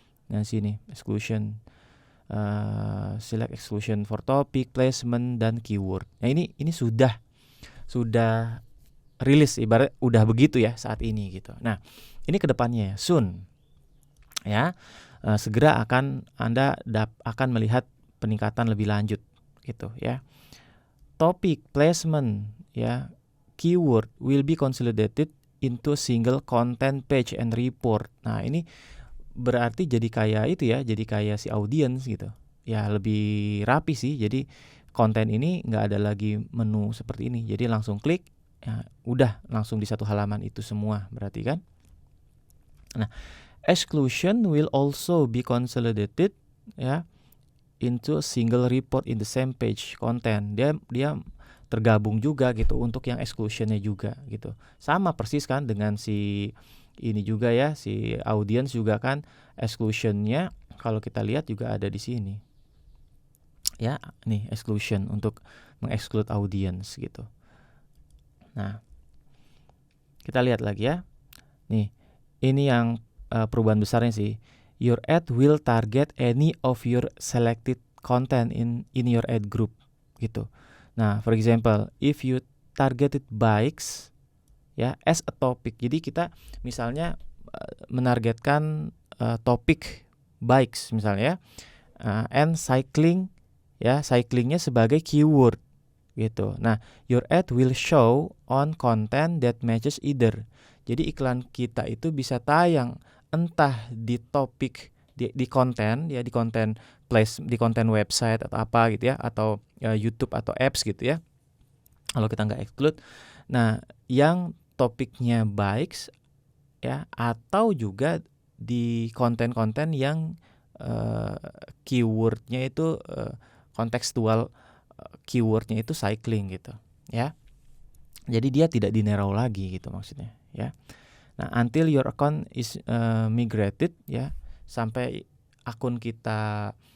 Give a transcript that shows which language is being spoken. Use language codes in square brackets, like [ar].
[id] Nah, sini exclusion, select exclusion for topic, placement, dan keyword. Nah, ini sudah rilis, ibarat udah begitu ya saat ini gitu. Nah, ini kedepannya soon ya, segera Anda akan melihat peningkatan lebih lanjut gitu ya. [en] Topic, placement ya, keyword will be consolidated into single content page and report. [id] Nah, ini berarti jadi kayak itu ya, jadi kayak si audience gitu ya, lebih rapi sih. Jadi konten ini nggak ada lagi menu seperti ini, jadi langsung klik ya, udah langsung di satu halaman itu semua berarti kan. [en] Nah, exclusion will also be consolidated ya into a single report in the same page content. [id] Dia tergabung juga gitu untuk yang exclusionnya juga gitu, sama persis kan dengan si ini juga ya, si audience juga kan exclusionnya kalau kita lihat juga ada di sini ya. Nih exclusion untuk mengexclude audience gitu. Nah, kita lihat lagi ya. Nih, ini yang perubahan besarnya sih. [en] Your ad will target any of your selected content in your ad group gitu. Nah, for example, if you targeted bikes ya as a topic. [id] Jadi kita misalnya menargetkan topik bikes misalnya, and cycling ya, cyclingnya sebagai keyword gitu. [en] Nah, your ad will show on content that matches either. [id] Jadi iklan kita itu bisa tayang entah di topik, di konten ya, di konten place, di konten website atau apa gitu ya, atau YouTube atau apps gitu ya, kalau kita nggak exclude. Nah, yang topiknya bikes ya, atau juga di konten-konten yang keywordnya itu kontekstual, keywordnya itu cycling gitu ya. Jadi dia tidak di narrow lagi gitu maksudnya ya. [en] Nah, until your account is migrated ya, [id] sampai akun kita